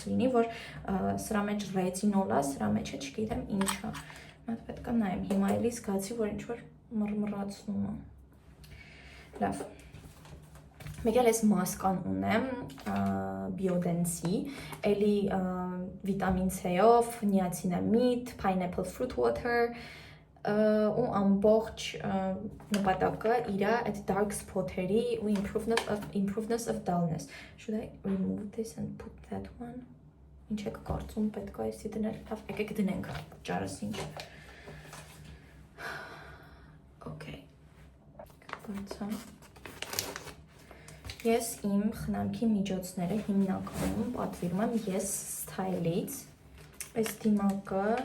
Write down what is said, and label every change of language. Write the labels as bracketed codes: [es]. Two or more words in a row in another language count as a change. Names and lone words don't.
[hy] լինի, որ սրա մեջ ռետինոլ է, սրա մեջ է չգիտեմ ինչա։ Մի հատ պետք է նայեմ, հիմա էլի զգացի, որ ինչ-որ մռմռացնում է։ Լավ։ Մեկ էլ ես մասկան ունեմ Biodense-ի, էլի վիտամին C-ով, [en] niacinamide, pineapple fruit water [hy] ու ամբողջ նպատակը իրա այդ [en] dark spot-երի ու improvement of dullness. Should I remove this and put that one? [hy] Ինչ եք կարծում, պետք է այսի դնել, լավ, եկեք դնենք, ճարս ինչ։ Okay, գործա։ Ես իմ խնամքի միջոցները հիմնականում պատվիրում եմ Yes Style-ից, այս դիմակը